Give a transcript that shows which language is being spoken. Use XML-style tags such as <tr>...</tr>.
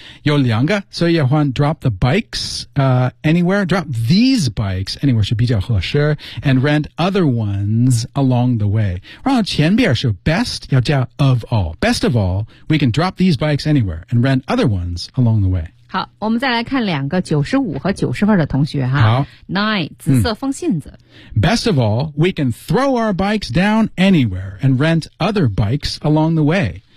<zh>有两个，所以要换</zh> <en>drop the bikes anywhere， drop these bikes anywhere</en> <zh>是比较合适，</zh> <en>and rent other ones along the way。</en> <zh>然后前边是</zh> <en>best</en> <zh>要加</zh> <en>of all， best of all we can drop these bikes anywhere and rent other ones along the way。</en> <zh>好，我们再来看两个95和90分的同学哈。好，Nine 紫色风信子。</zh> <en>Best of all, we can throw our bikes down anywhere and rent other bikes along the way。</en>